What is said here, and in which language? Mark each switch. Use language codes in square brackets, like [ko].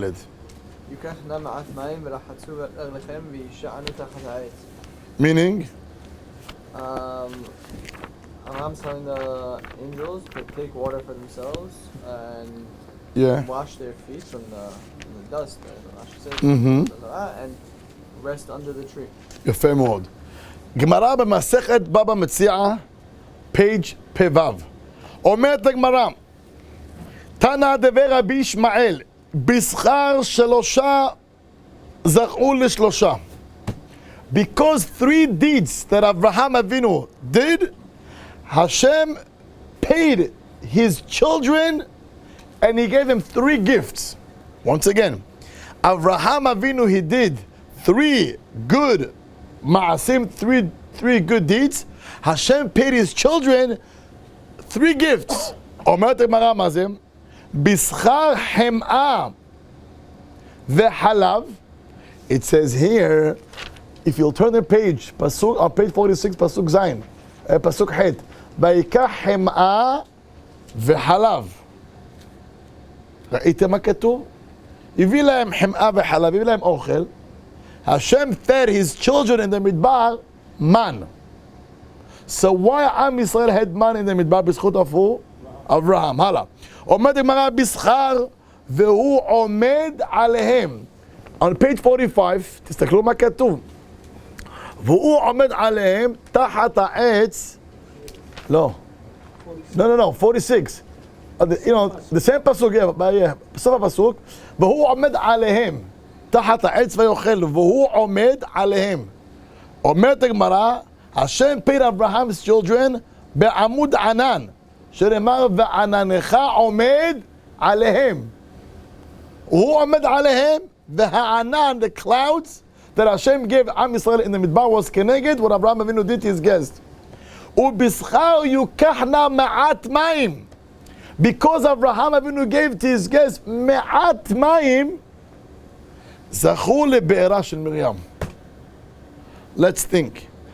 [he] ייקח נא מעט מים ולחצו רגליכם וישענו תחת העץ. [en] Meaning? Aram's telling the angels to take water for themselves and wash their feet from the dust, I should say, and rest under the tree. [he] יפה מאוד. גמרא במסכת בבא מציעא, page פ"ו. אומרת הגמרא, תנא דבר רבי ישמעאל, בשכר שלושה זכו לשלושה. [en] Because 3 deeds that Abraham Avinu did, Hashem paid his children and he gave them 3 gifts. Once again, Abraham Avinu, he did 3 good ma'asim, 3 good deeds. Hashem paid his children 3 gifts. [he] אומרת הגמרא מה זה? בשכר חמאה וחלב. [en] It says here, if you'll turn the page, pasuk, on page 46, pasuk zayin, pasuk het, [he] ויקח חמאה וחלב. ראיתם מה כתוב? הביא להם חמאה וחלב, הביא להם אוכל. [en] Hashem fed his children in the midbar man. So why Am Yisrael had man in the midbar [he] בזכות אבו? אברהם. הלאה. עומד הגמרא בשכר והוא עומד עליהם. [en] On page 45, [he] תסתכלו מה כתוב. והוא עומד עליהם תחת העץ. לא. [en] No, 46. The same פסוק, [he] בסוף הפסוק. והוא עומד עליהם תחת העץ ויאכל, והוא עומד עליהם. אומרת הגמרא, [en] Hashem paid Abraham's children [he] בעמוד ענן, שנאמר ועננך עומד עליהם. הוא עומד עליהם, והענן, [en] the clouds that Hashem gave Am Yisrael in the midbar was כנגד what Abraham Avinu did to his guest. [he] ובשכר יוקחנה מעט מים. [en] Because Abraham Avinu gave to his guest [he] מעט מים, זכו לבארה של מרים. [en] Let's think.